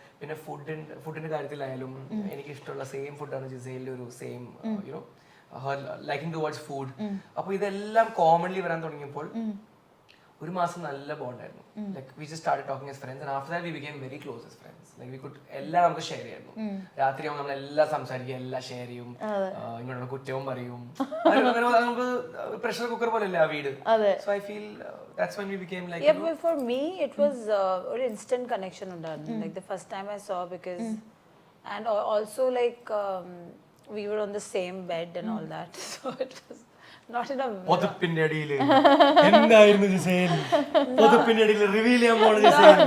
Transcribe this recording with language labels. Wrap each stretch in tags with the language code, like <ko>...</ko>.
<ml>പിന്നെ ഫുഡിന്റെ കാര്യത്തിലായാലും എനിക്ക് ഇഷ്ടമുള്ള സെയിം ഫുഡാണ് ജിസയിലെ ഒരു same</ml> <en>You know her liking towards food.</en> <ml>അപ്പോൾ ഇതെല്ലാം കോമൺലി വരാൻ തുടങ്ങിയപ്പോൾ ഒരു മാസം നല്ല ബോണ്ടായിരുന്നു.</ml> <en>Like we just started talking as friends and after that we became very close as friends. Like we could</en> <ml>എല്ലാം നമുക്ക് ഷെയർ ചെയ്യായിരുന്നു. രാത്രി ആവുമ്പോൾ നമ്മൾ എല്ലാം സംസാരിക്കും, എല്ലാം ഷെയർ ചെയ്യും, ഇങ്ങോട്ടുള്ള കുറ്റവും പറയും. നമുക്ക് പ്രഷർ കുക്കർ പോലെ അല്ല ആ വീട്.</ml> <en>so I feel that's when we became like yeah, but for me it was an instant connection</en> <ml>undarnu</ml> <en>like the first time I saw because and also like we were on the same bed and all that so it was not in a</en> <ml>പൊതുപ്പിന്റെ അടിയിൽ എന്തായിരുന്നു Gizele, പൊതുപ്പിന്റെ അടിയിൽ reveal ചെയ്യാൻ പോണ Gizele.</ml>